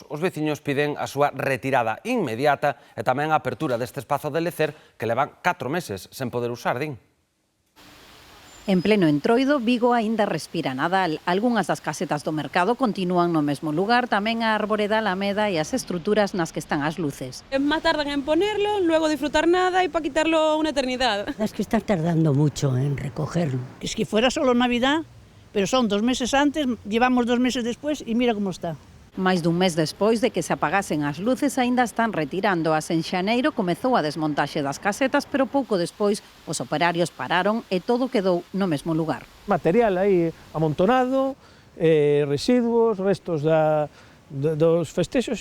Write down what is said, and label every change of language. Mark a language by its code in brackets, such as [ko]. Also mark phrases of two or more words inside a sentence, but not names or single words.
[gl] Os veciños piden a súa retirada inmediata e tamén a apertura deste espazo de lecer que levan 4 meses sen poder usar, din. En pleno entroido, Vigo aínda respira Nadal. Algunhas das casetas do mercado continúan no mesmo lugar, tamén a árbore da Alameda e as estruturas nas que están as luces. [es] Más tardan en ponerlo, luego disfrutar nada y para quitarlo una eternidad. Es que está tardando mucho en recogerlo. Es que fuera solo Navidad, pero son 2 meses antes, llevamos 2 meses después y mira cómo está. [gl] Máis dun mes despois de que se apagasen as luces, aínda están retirándoas. En xaneiro comezou a desmontaxe das casetas, pero pouco despois os operarios pararon e todo quedou no mesmo lugar. Material aí amontonado, residuos, restos dos festexos.